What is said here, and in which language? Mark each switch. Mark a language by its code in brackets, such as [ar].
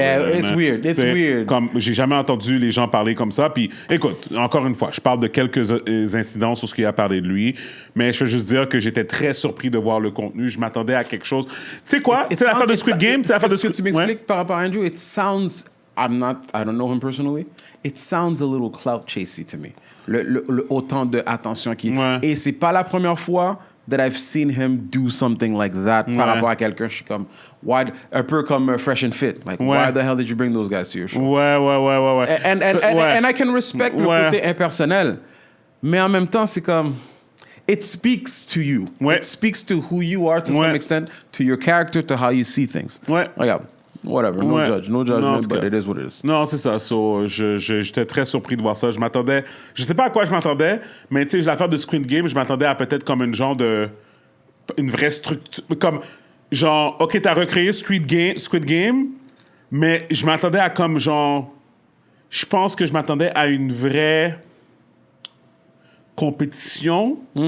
[en] Yeah, it's weird. It's weird. [fr] Comme, j'ai jamais entendu les gens parler comme ça. Puis, écoute, encore une fois, je parle de quelques incidents sur ce qu'il a parlé de lui, mais je veux juste dire que j'étais très surpris de voir le contenu. Je m'attendais à quelque chose. Tu sais quoi? Tu sais l'affaire de Squid Game? Ce que tu m'expliques par rapport à Andrew, [en] it sounds... I don't know him personally. It sounds a little clout chasey to me. [fr] Le autant de attention qui... Ouais. Et c'est pas la première fois [en] that I've seen him do something like that [fr] par rapport à quelqu'un. Je suis comme, why, un peu comme Fresh and Fit. [en] Like, why the hell did you bring those guys to your show? [fr] Ouais. [en] And I can respect [fr] le côté impersonnel. Mais en même temps, c'est comme, [en] it speaks to you. [fr] Ouais. [en] It speaks to who you are to some extent, to your character, to how you see things. [fr] Ouais. Regarde. [en] Whatever, no judgment, but it is what it is. [fr] Non, c'est ça. So, j'étais très surpris de voir ça. Je sais pas à quoi je m'attendais, mais tu sais, l'affaire de Squid Game, je m'attendais à peut-être comme une vraie structure, comme genre, ok, t'as recréé Squid Game, mais je m'attendais à comme genre, je pense que je m'attendais à une vraie compétition.